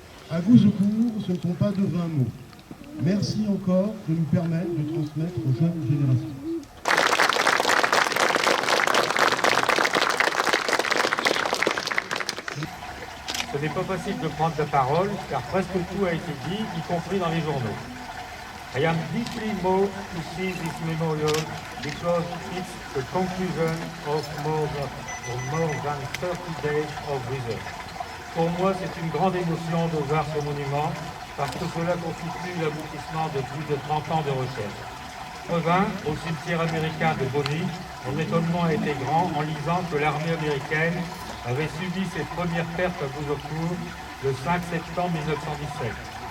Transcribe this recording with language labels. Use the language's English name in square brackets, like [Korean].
[French] À Gouzeaucourt, ce ne sont pas de vains mots. Merci encore de nous permettre de transmettre aux jeunes générations. Ce n'est pas facile de prendre la parole, car presque tout a été dit, y compris dans les journaux. [English] I am deeply moved to see this memorial because it's the conclusion of more than 30 days of research. [French] Pour moi, c'est une grande émotion de voir ce monument, parce que cela constitue l'aboutissement de plus de 30 ans de recherche. Revint au cimetière américain de Bonny, mon étonnement a été grand en lisant que l'armée américaine avait subi ses premières pertes à Gouzeaucourt le 5 septembre 1917.